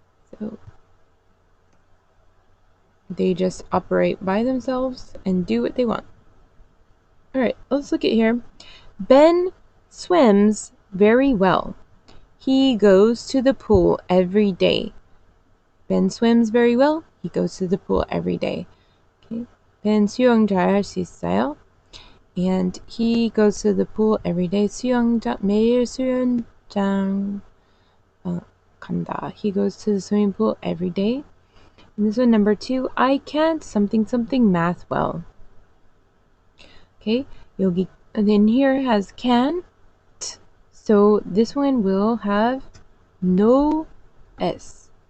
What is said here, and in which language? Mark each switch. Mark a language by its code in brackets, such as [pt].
[en] So they just operate by themselves and do what they want. Alright, let's look at here. Ben swims very well. He goes to the pool every day. Ben swims very well. He goes to the pool every day. Okay. [ko] Ben 수영 잘할 수 있어요. [en] And he goes to the pool every day. [ko] 매일 수영장 간다. [en] He goes to the swimming pool every day. And this one, number 2, I can't something something math well. Okay, 여기, and then here has can. So this one will have no S.